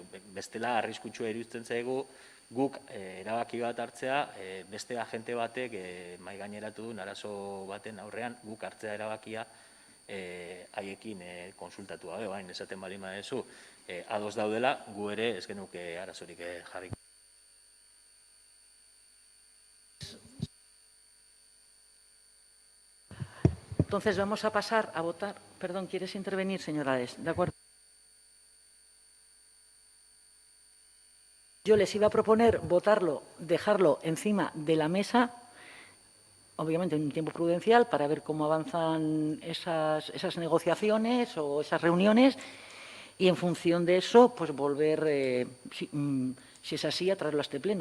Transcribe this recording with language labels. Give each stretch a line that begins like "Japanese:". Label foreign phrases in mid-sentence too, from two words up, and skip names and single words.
Basque: Bestela arriskutsua iruditzen zaigu guk erabaki bat hartzea, beste agente batek mahai gaineratu duen arazo baten aurrean guk hartzea erabakia haiekin konsultatu gabe, baina esaten baldin baduzu ados daudela, gu ere ez genuke arazorik jarriko.
Spanish: Entonces vamos a pasar a votar. Perdón, ¿quieres intervenir, señora Ares? ¿De acuerdo? Yo les iba a proponer votarlo, dejarlo encima de la mesa, obviamente en un tiempo prudencial, para ver cómo avanzan esas negociaciones o esas reuniones y en función de eso, pues volver, si es así, a traerlo a este pleno.